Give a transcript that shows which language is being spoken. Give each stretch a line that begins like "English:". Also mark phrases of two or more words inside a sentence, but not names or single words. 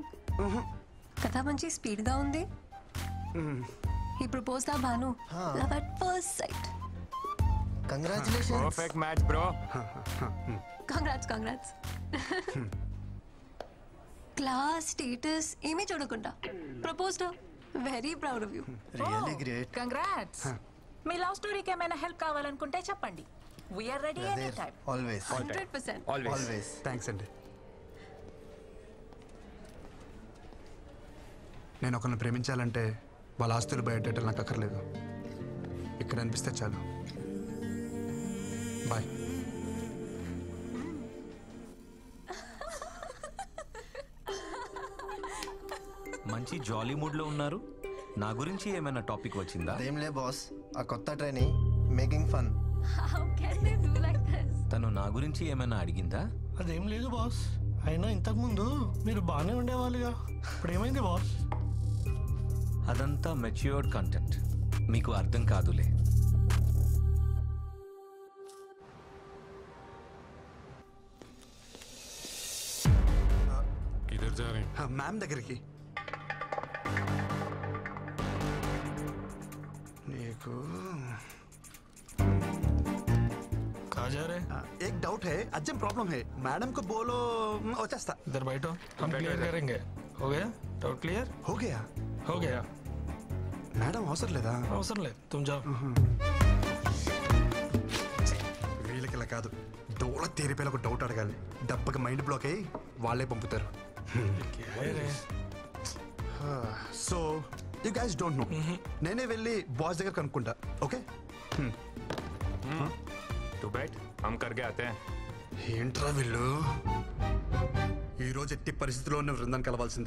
Telugu: కథ మంచి స్పీడ్గా ఉంది. ఈ ప్రపోజ్ దా భాను,
English: love at first sight.
Telugu: కంగ్రాచులేషన్స్.
English: perfect match bro.
Telugu: కంగ్రాట్స్.
English: class status
Telugu: ఏమీ చూడకుండా ప్రపోజ్డ్.
English: very proud of you. really great. కంగ్రాట్స్.
Telugu: మీ
English: love story
Telugu: ఏమైనా హెల్ప్ కావాలనుకుంటే చెప్పండి.
English: we are ready any time. ఆల్వేస్ 100%. ఆల్వేస్.
Telugu: థ్యాంక్స్ అండి. నేను ఒకరిని ప్రేమించాలంటే వాళ్ళ ఆస్తులు బయటెట్టాలి నాకు అక్కర్లేదు. ఇక్కడ అనిపిస్తే చాలు. బాయ్. మంచి
English: jolly mood
Telugu: ఉన్నారు. నా గురించి ఏమైనా టాపిక్ వచ్చిందా? అదేంలే బాస్, ఆ కొత్త ట్రైనింగ్
English: making fun. How can they do like this?
Telugu: తను నా గురించి ఏమైనా అడిగిందా? అదేం లేదు బాస్. అయినా ఇంతకు ముందు మీరు బాగానే ఉండేవాళ్ళుగా, ఇప్పుడు ఏమైంది బాస్? అదంతా
English: matured content,
Telugu: మీకు అర్థం కాదులే.
Hindi: किधर जा रहे हैं?
Telugu: మ్యామ్ దగ్గరికి. నీకు
Hindi: कहाँ जा रहे? एक डाउट है,
English: urgent problem
Hindi: है. मैडम को बोलो వచ్చేస్తా. इधर बैठो, हम क्लियर करेंगे. हो गया?
English: doubt clear?
Hindi: हो गया. हो गया.
Telugu: మేడం అవసరం లేదా? అవసరం లేదు,
Hindi: तुम जाओ.
Telugu: వీళ్ళకి ఇలా కాదు, డోల తేరిపోయిన ఒక డౌట్ అడగాలి. డబ్బకి మైండ్ బ్లాక్ అయ్యి వాళ్ళే పంపుతారు.
Hindi: क्या है रे?
English: so you guys don't know.
Telugu: నేనే వెళ్ళి బాస్ దగ్గర కనుక్కుంటా. ఓకే?
Hindi: तू बैठ, हम करके आते हैं.
Telugu: ఏంట్రా వీళ్ళు? ఈ రోజు ఎట్టి పరిస్థితిలో ఉన్న బృందాన్ని కలవాల్సిందే.